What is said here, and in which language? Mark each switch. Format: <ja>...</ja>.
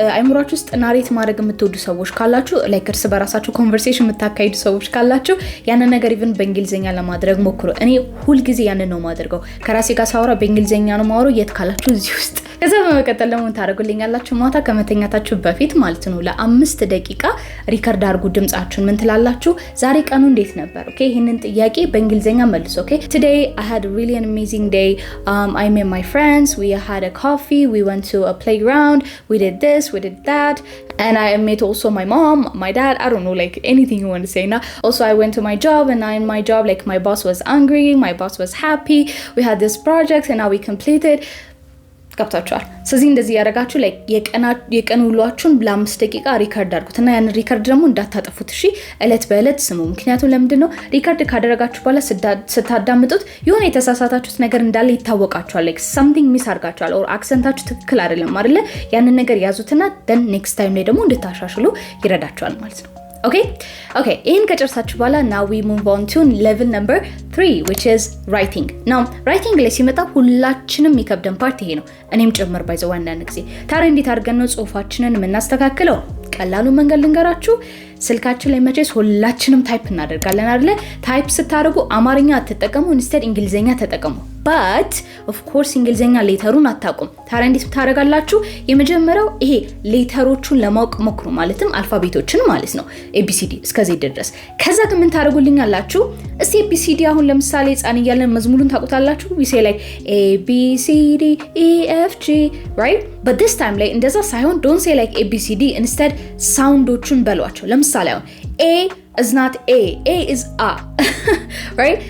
<am>አይምሮአችሁ ውስጥ ናሬት ማድረግ የምትወዱ ሰዎች ካላችሁ እርስ በራሳችሁ ኮንቨርሴሽን የምታካሂዱ ሰዎች ካላችሁ ያንን ነገር ኢቭን በእንግሊዘኛ ለማድረግ ሞክሩ። እኔ ሁሉ ጊዜ ያንን ነው ማድርገው። ከራሴ ጋር ሳወራ በእንግሊዘኛ ነው ማወራው የት ካላችሁ እዚህ ውስጥ። ከዛ በመቀጠል ደግሞ ታደርጉልኛላችሁ ማታ ከመተኛታችሁ በፊት ማለት ነው ለ5 ደቂቃ ሪከርድ አድርጉ ድምጻችሁን። ምን ትላላችሁ? ዛሬ ቀኑ እንዴት ነበር? ኦኬ ይሄንን ጥያቄ በእንግሊዘኛ መልሱ።</am> <en>ኦኬ today I had really an amazing day. I met my friends, we had a coffee, we went to a playground, we did this, we did that, and I met also my mom, my dad, I don't know anything you want to say now. Also I went to my job and in my job my boss was angry, my boss was happy, we had this project and now we completed.</en> <am>ገብታችኋል። ስለዚህ እንደዚህ ያደረጋችሁ ላይ የቀን ውሏችሁን ለ5 ደቂቃ ሪከርድ አድርጉትና ያን ሪከርድ ደግሞ እንዳታጠፉት እሺ። እለት በእለት ስሙ። ምክንያቱም ለምንድነው ሪከርድ ካደረጋችሁ በኋላ ስታዳምጡት የሆነ የተሳሳታችሁት ነገር እንዳለ ይታወቃችኋል።</am> <en>like something miss</en> <am>አድርጋችኋል or አክሰንታችሁ ትክክል አይደለም አይደለ? ያንን ነገር ያዙትና</am> <en>then next time</en> <am>ላይ ደግሞ እንድታሻሽሉ ይረዳችኋል ማለት ነው።</am> <en>Okay,</en> <am>ይህን ከጨርሳችሁ በኋላ</am> <en>now we move on to level number 3 which is writing. Now writing</en> <am>ላይ ሲመጣ ሁላችንም የሚከብደን ፓርት ይሄ ነው። እኔም ጭምር ባይዘው አንዳንድ ጊዜ ታዲያ እንዴት አድርገን ነው ጽሁፋችንን የምናስተካክለው? ቀላሉ መንገድ ልንገራችሁ። ስልካችን ላይ መቼስ ሁላችንም ታይፕ እናደርጋለን አይደለ? ታይፕ ስታደርጉ አማርኛ አትጠቀሙ፣ ኢንስቴድ እንግሊዘኛ ተጠቀሙ።</am> <en>but of course</en> <am>እንግሊዘኛ ሌተሩን አታውቁም። ታዲያ እንዴት ታደርጋላችሁ? የመጀመሪያው ይሄ ሌተሮቹን ለማወቅ ሞክሩ፣ ማለትም አልፋቤቶችን ማለት ነው ABCD እስከዚህ ድረስ። ከዛ ግን ምን ታደርጉልኛላችሁ? እስቲ ABCD አሁን ለምሳሌ ህፃን እያለን መዝሙሩን ታውቁታላችሁ?</am> <en>we say like ABCD EFG right? but this time</en> <am>ላይ እንደዛ ሳይሆን</am> <en>don't say like ABCD, instead</en> <am>ሳውንዶቹን በሏቸው። ለምሳሌ አሁን</am> <en>A is not A is A right?</en>